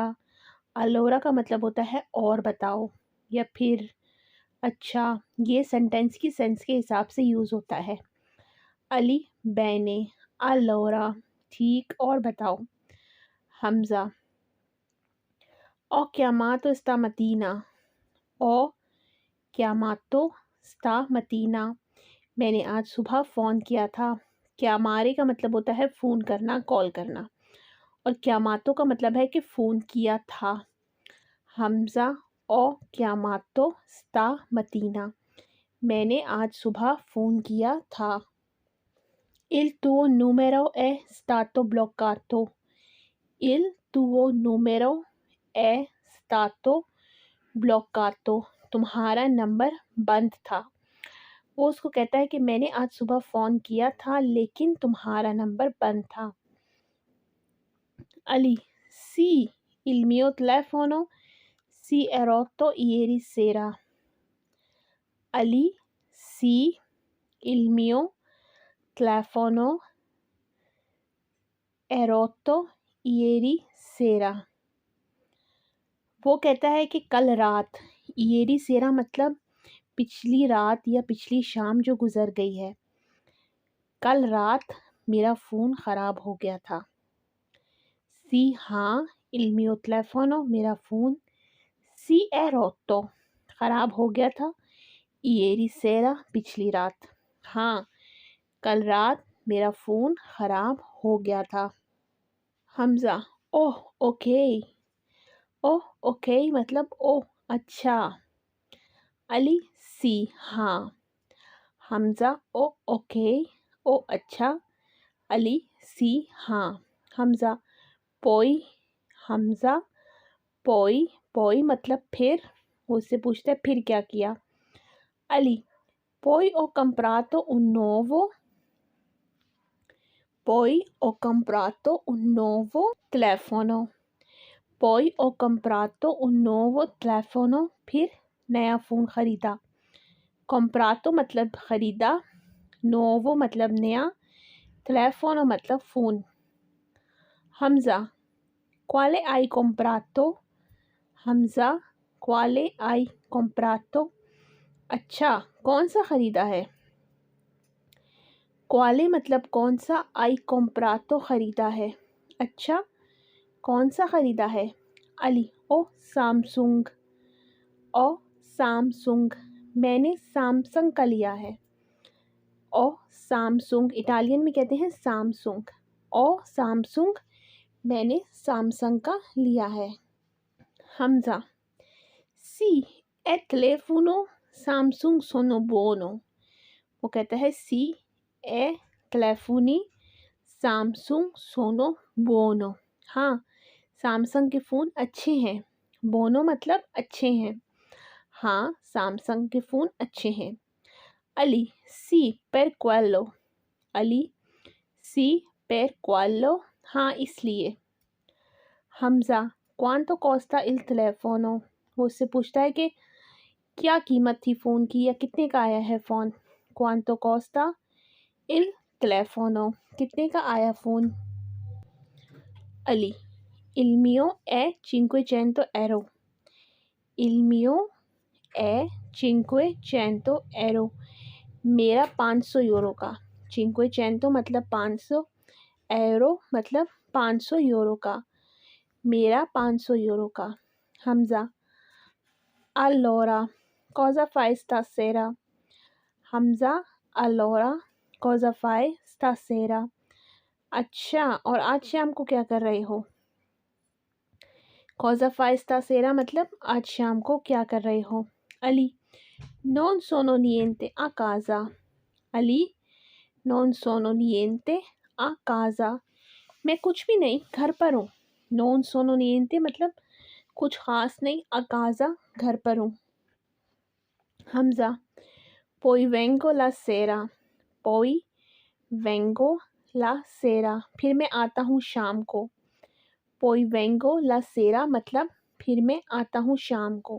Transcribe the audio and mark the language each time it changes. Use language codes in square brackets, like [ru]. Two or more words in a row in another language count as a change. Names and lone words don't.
[hi] अलोरा का मतलब होता है और बताओ या फिर अच्छा। ये सेंटेंस की सेंस के हिसाब से यूज़ होता है। अली [it] bene allora, [hi] ठीक और बताओ। [it] हमज़ा ओ chiamato stamattina। ओ chiamato stamattina, [hi] मैंने आज सुबह फ़ोन किया था। chiamare का मतलब होता है फ़ोन करना, कॉल करना, और chiamato का मतलब है कि फ़ोन किया था। [it] हमज़ा ओ chiamato stamattina, [hi] मैंने आज सुबह फ़ोन किया था। [it] Il tuo numero è stato bloccato। Il tuo numero è stato bloccato, [hi] तुम्हारा नंबर बंद था। वो उसको कहता है कि मैंने आज सुबह फ़ोन किया था लेकिन तुम्हारा नंबर बंद था। [it] अली सी il mio telefono si è rotto ieri sera। अली सी il mio telefono è rotto ieri sera। [hi] वो कहता है कि कल रात, [it] ieri sera [hi] मतलब पिछली रात या पिछली शाम जो गुज़र गई है। कल रात मेरा फ़ोन ख़राब हो गया था। सी हाँ, [it] il mio telefono [hi] मेरा फ़ोन, [it] si è rotto [hi] ख़राब हो गया था, [it] ieri sera [hi] पिछली रात, हाँ कल रात मेरा फ़ोन ख़राब हो गया था। हमज़ा [en] oh okay. oh okay [hi] मतलब [en] ओह अच्छा। [hi] अली सी हाँ। हमज़ा [en] oh okay, [hi] ओ अच्छा। अली सी हाँ। हमज़ा पोई। हमज़ा पोई, पोई मतलब फिर। उससे पूछता है फिर क्या किया। [it] अली poi ho comprato un nuovo। poi ho comprato un nuovo telefono। poi ho comprato un nuovo telefono, [hi] फिर नया फ़ोन ख़रीदा। comprato मतलब ख़रीदा, nuovo मतलब नया, telefono मतलब फ़ोन। [it] हमज़ा quale hai comprato। हमज़ा quale hai comprato, [hi] अच्छा कौन सा ख़रीदा है। quale मतलब कौन सा, [it] hai comprato [hi] ख़रीदा है, अच्छा कौन सा ख़रीदा है। [it] अली ओ सैमसंग। [hi] ओ सैमसंग मैंने सैमसंग का लिया है। ओ सैमसंग इटालियन में कहते हैं सैमसंग। ओ सैमसंग मैंने सैमसंग का लिया है। [it] हमज़ा sì e telefono Samsung sono buono। [hi] वो कहता है [it] sì e telefoni Samsung sono buono, [hi] हाँ सैमसंग के फ़ोन अच्छे हैं। बोनो मतलब अच्छे हैं, हाँ सैमसंग के फ़ोन अच्छे हैं। [it] अली सी per quello। अली सी per quello, [hi] हाँ इसलिए। [it] हमज़ा quanto costa il telefono। [hi] वो उससे पूछता है कि क्या कीमत थी फ़ोन की या कितने का आया है फ़ोन। [it] quanto costa il telefono, [hi] कितने का आया फ़ोन। अली, [it] il mio è 500 euro, il mio è 500 euro, [hi] मेरा 500 यूरो का। 500 मतलब 500, एरो मतलब 500 यूरो का, मेरा 500 यूरो का। हमज़ा, [it] allora cosa fai stasera, हमज़ा, allora cosa fai stasera, [hi] अच्छा और आज शाम को क्या कर रहे हो। [it] cosa fai stasera [hi] मतलब आज शाम को क्या कर रहे हो। अली, [it] non sono niente a casa, अली, non sono niente a casa, [hi] मैं कुछ भी नहीं, घर पर हूँ। [it] non sono niente [hi] मतलब कुछ ख़ास नहीं, [it] a casa [hi] घर पर हूँ। हमज़ा, [it] poi vengo la sera, poi vengo la sera [hi] फिर मैं आता हूँ शाम को। [it] poi vengo la sera [hi] मतलब फिर मैं आता हूँ शाम को।